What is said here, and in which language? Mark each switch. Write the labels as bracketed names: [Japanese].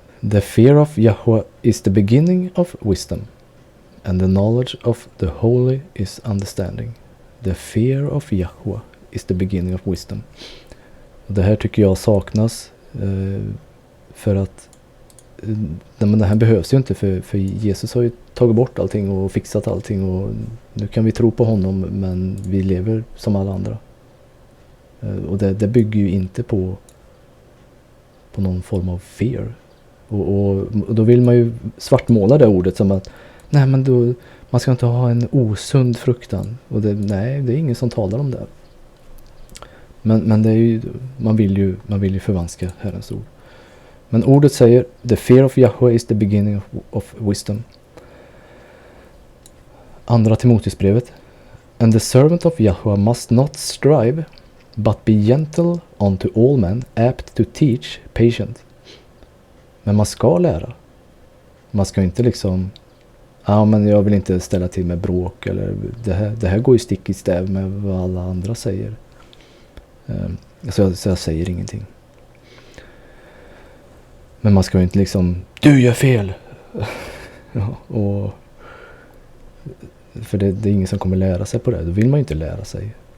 [English] The fear of Yahweh is the beginning of wisdom, and the knowledge of the holy is understanding. The fear of Yahweh is the beginning of wisdom. [Swedish] Och det här tycker jag saknas för att men det här behövs ju inte för Jesus har ju tagit bort allting och fixat allting och nu kan vi tro på honom men vi lever som alla andra. Och det bygger ju inte på någon form av fear. Och då vill man ju svartmåla det ordet som att nej men då, man ska inte ha en osund fruktan. Och nej, det är ingen som talar om det. Men det är ju, man vill ju förvanska Herrens ord. Men ordet säger [English] the fear of Yahweh is the beginning of wisdom. [Swedish] Andra Timoteusbrevet. [English] And the servant of Yahweh must not strive, but be gentle unto all men, apt to teach, patient. [Swedish] Men man ska lära. Man ska inte liksom men jag vill inte ställa till med bråk eller det här går ju stick i stäv med vad alla andra säger. Så jag säger ingenting. Men man ska ju inte liksom du gör fel. Ja, och för det är ingen som kommer lära sig på det. Då vill man ju inte lära sig.